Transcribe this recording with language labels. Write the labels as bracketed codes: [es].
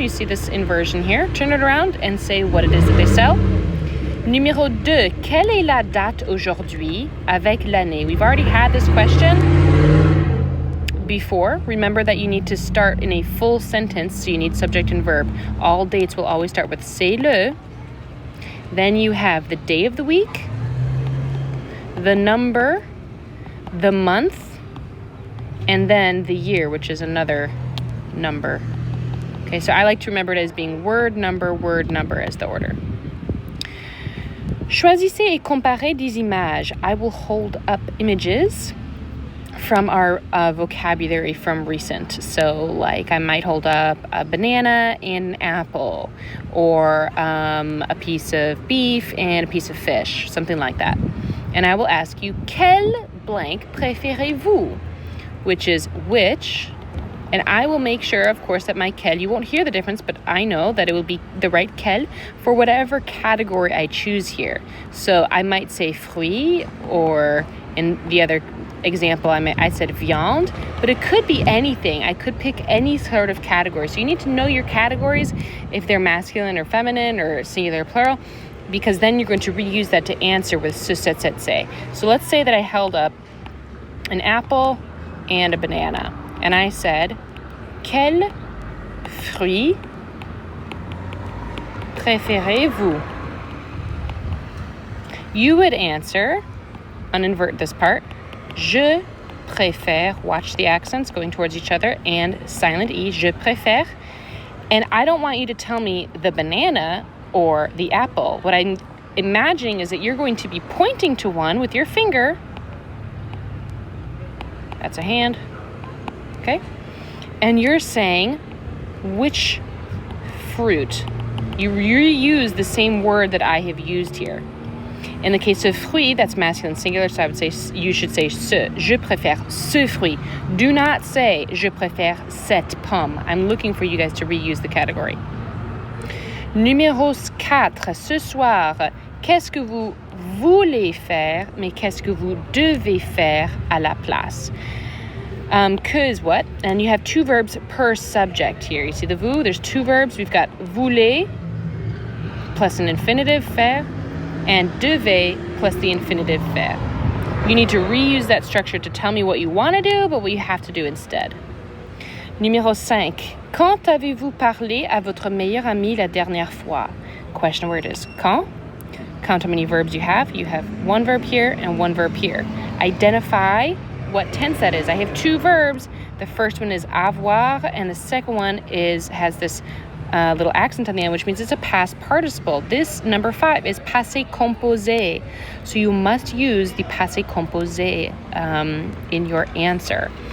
[en] You see this inversion here. Turn it around and say what it is that they sell. [fr] Numéro 2. Quelle est la date aujourd'hui avec l'année? [en] We've already had this question before. Remember that you need to start in a full sentence, so you need subject and verb. All dates will always start with [fr] c'est le. [en] Then you have the day of the week, the number, the month, and then the year, which is another number. Okay, so I like to remember it as being word, number as the order. [fr] Choisissez et comparez des images. [en] I will hold up images from our vocabulary from recent. So like I might hold up a banana and an apple, or a piece of beef and a piece of fish, something like that. And I will ask you, quel blank [fr] préférez-vous? [en] Which is which. And I will make sure, of course, that my quel, you won't hear the difference, but I know that it will be the right quel for whatever category I choose here. So I might say fruit, or in the other example, I said viande, but it could be anything. I could pick any sort of category. So you need to know your categories, if they're masculine or feminine or singular or plural, because then you're going to reuse that to answer with ce, cet, cet, say. So let's say that I held up an apple and a banana. And I said, [fr] quel fruit préférez-vous? [en] You would answer, uninvert this part, [fr] je préfère, [en] watch the accents going towards each other, and silent E, je préfère. And I don't want you to tell me the banana or the apple. What I'm imagining is that you're going to be pointing to one with your finger. That's a hand. Okay? And you're saying which fruit. You reuse the same word that I have used here. In the case of fruit, that's masculine singular, so I would say, you should say ce. [fr] Je préfère ce fruit. [en] Do not say [fr] je préfère cette pomme. [en] I'm looking for you guys to reuse the category. [fr] Numéro 4. Ce soir, qu'est-ce que vous voulez faire, mais qu'est-ce que vous devez faire à la place? [en] Que is what? And you have two verbs per subject here. You see the vous, there's two verbs. We've got voulez plus an infinitive faire, and devez plus the infinitive faire. You need to reuse that structure to tell me what you want to do, but what you have to do instead. [fr] Numéro 5. Quand avez-vous parlé à votre meilleur ami la dernière fois? [en] Question word is quand. Count how many verbs you have. You have one verb here and one verb here. Identify what tense that is. I have two verbs. The first one is avoir, and the second one has this little accent on the end, which means it's a past participle. This number 5 is passé composé. So you must use the passé composé in your answer.